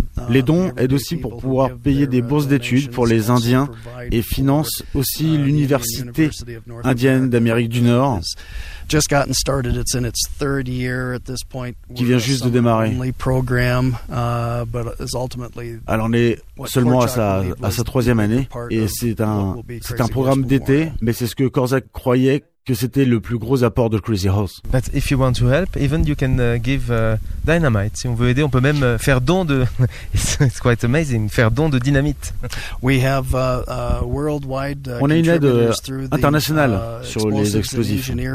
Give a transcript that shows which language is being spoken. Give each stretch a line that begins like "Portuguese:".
French: Les dons aident aussi pour pouvoir payer des bourses d'études pour les Indiens et financent aussi l'université indienne d'Amérique du Nord.
English: Just gotten started. It's in its third year at this point.
French: Qui vient juste de démarrer. Alors, on est seulement à sa troisième année, et c'est un programme d'été. Mais c'est ce que Korczak croyait que c'était le plus gros apport de Crazy Horse.
English: But if you want to help, even you can give dynamite.
French: Si on veut aider, on peut même faire don de.
English: It's quite amazing.
French: Faire don de dynamite.
English: We have worldwide.
French: On a une aide internationale sur les explosifs.